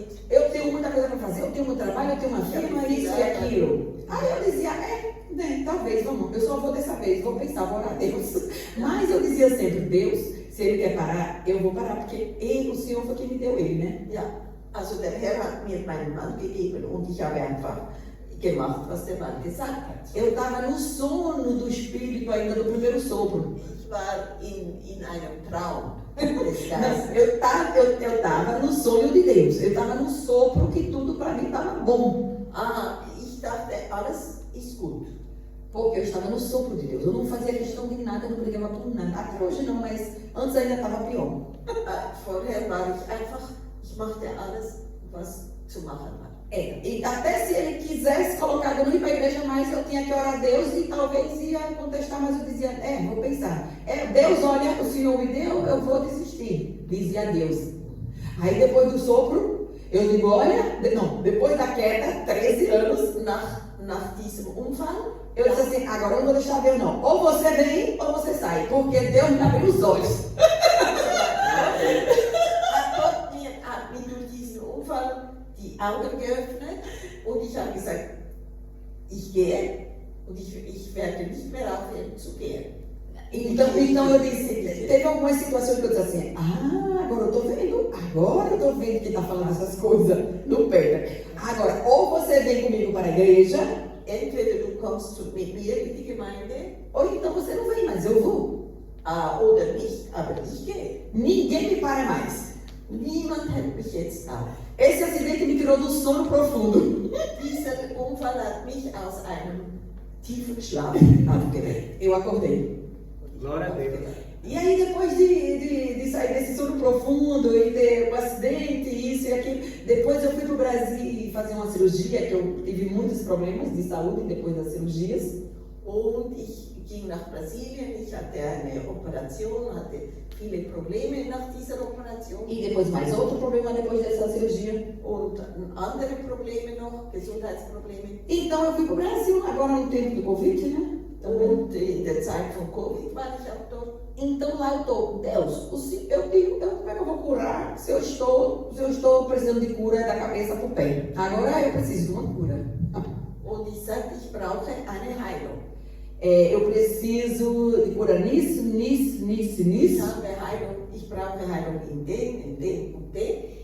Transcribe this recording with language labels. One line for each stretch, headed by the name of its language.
Portuguese: Eu tenho muita coisa para fazer, eu tenho muito trabalho, eu tenho uma firma, isso e aquilo. Aí eu dizia, talvez, vamos, eu só vou dessa vez, vou pensar, vou orar a Deus. Mas eu dizia sempre, Deus, se Ele quer parar, eu vou parar, porque o Senhor foi quem me deu ele, né?
German: Ja, also der Herr hat mir meinen Mann gegeben und ich habe einfach gemacht, was der Mann gesagt hat.
Portuguese: Eu estava no sono do Espírito ainda, do primeiro sopro.
German: Ich war in einem Traum.
Portuguese: Não, eu estava no sonho de Deus, eu estava no sopro que tudo para mim estava bom.
German: Ich dachte, alles ist gut.
Portuguese: Porque eu estava no sopro de Deus, eu não fazia questão de nada, não brigava por nada. Até hoje não, mas antes ainda estava pior.
German: Vorher war ich einfach, ich machte alles, was zu machen war.
Portuguese: E até se ele quisesse colocar eu não ir para a igreja mais, eu tinha que orar a Deus e talvez ia contestar, mas eu dizia, vou pensar. Deus, olha, o Senhor me deu, eu vou desistir. Dizia Deus. Aí depois do sopro, eu digo, olha, depois da queda, 13 anos,
German: nach diesem Unfall,
Portuguese: eu disse assim, agora eu não vou deixar Deus não. Ou você vem ou você sai, porque Deus me abriu os olhos.
German: Gott hat mir durch diesen Unfall die Augen geöffnet und ich habe gesagt, ich gehe und ich werde nicht mehr aufhören zu gehen.
Portuguese: Então eu disse, teve algumas situações que eu disse assim, agora eu tô vendo que está falando essas coisas no pé. Agora, ou você vem comigo para a igreja,
German: entweder du kommst mit mir in die Gemeinde,
Portuguese: ou então você não vem, mas eu vou.
German: Oder nicht, aber ich gehe.
Portuguese: Ninguém me para mais.
German: Niemand hält mich jetzt auf.
Portuguese: Esse acidente me tirou do sono profundo.
German: Dieser Unfall hat mich aus einem tiefen Schlaf aufgeweckt.
Portuguese: Eu acordei. Glória a Deus. E aí depois de sair desse sono profundo e ter um acidente, isso e aquilo, depois eu fui para o Brasil fazer uma cirurgia, que eu tive muitos problemas de saúde depois das cirurgias.
German: Und ich ging nach Brasilien, ich hatte eine Operation, hatte viele Probleme nach dieser Operation.
Portuguese: E depois mais outro problema depois dessa cirurgia.
German: Und andere Probleme noch, Gesundheitsprobleme.
Portuguese: Então eu fui para o Brasil, agora no tempo do Covid, né?
German: Und in der Zeit von Covid war ich auch dort.
Portuguese: Então lá eu estou, Deus, como é que eu vou curar se eu estou precisando de cura da cabeça para o pé? Agora eu preciso de uma cura.
German: Und ich sagte, ich brauche eine Heilung.
Portuguese: Eu preciso de cura nisso.
German: Ich brauche Heilung in dem und dem.